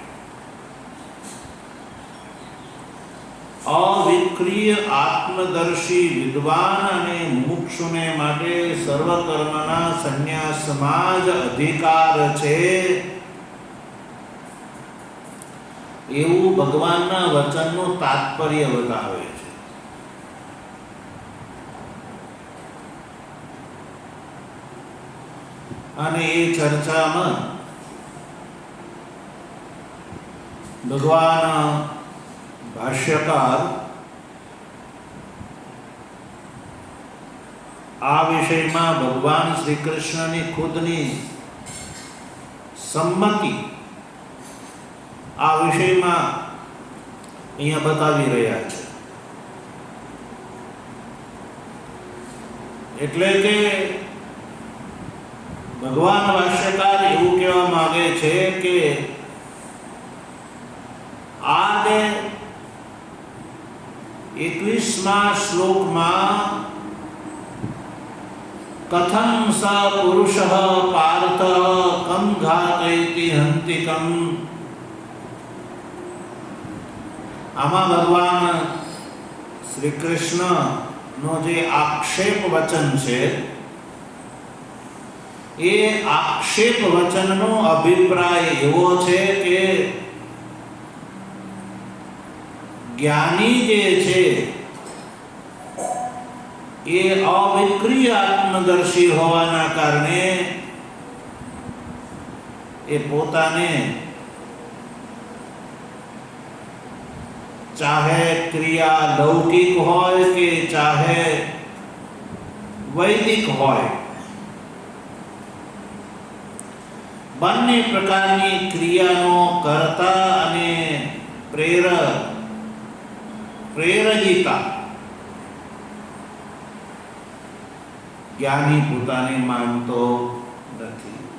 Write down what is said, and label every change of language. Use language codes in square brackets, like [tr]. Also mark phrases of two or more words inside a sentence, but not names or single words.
[gu] અવિક્રિય આત્મદર્શી વિદ્વાન અને મુમુક્ષુને માટે સર્વકર્મના સંન્યાસમાં જ અધિકાર છે એવું ભગવાનના વચનનું તાત્પર્ય બતાવે છે। અને એ ચર્ચામાં ભગવાન ભાષ્યકાર આ વિષયમાં ભગવાન શ્રી કૃષ્ણની ખુદની સંમતિ આ વિષયમાં અહીંયા બતાવી રહ્યા છે। એટલે કે ભગવાન ભાષ્યકાર એવું કહેવા માંગે છે કે આજ 21મા શ્લોક માં [sa] कथम स पुरुषः पार्थ कम घातयति हन्तिकम् [gu] આમાં ભગવાન શ્રી કૃષ્ણનો જે આક્ષેપ વચન છે એ આક્ષેપ વચનનો અભિપ્રાય એવો છે કે જ્ઞાની જે છે એ અવિક્રિય આત્મદર્શી હોવાના કારણે એ પોતાને ચાહે ક્રિયા લૌકિક હોય કે ચાહે વૈદિક હોય, બંને પ્રકારની ક્રિયાનો કર્તા અને પ્રેરજિતા જ્ઞાની પોતાને માનતો નથી.